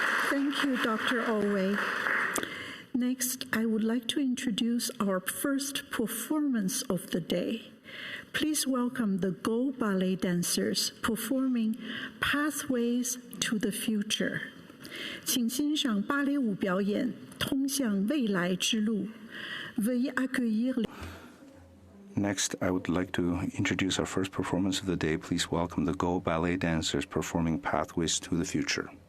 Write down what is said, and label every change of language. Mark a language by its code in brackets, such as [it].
[en] Thank you, Dr. Alway. Next, I would like to introduce our first performance of the day. Please welcome the Go Ballet dancers performing Pathways to the Future. [zh] 请欣赏芭蕾舞表演《通向未来之路》。 [fr] Veuillez accueillir. [en] Next, I would like to introduce our first performance of the day. Please welcome the Go Ballet dancers performing Pathways to the Future.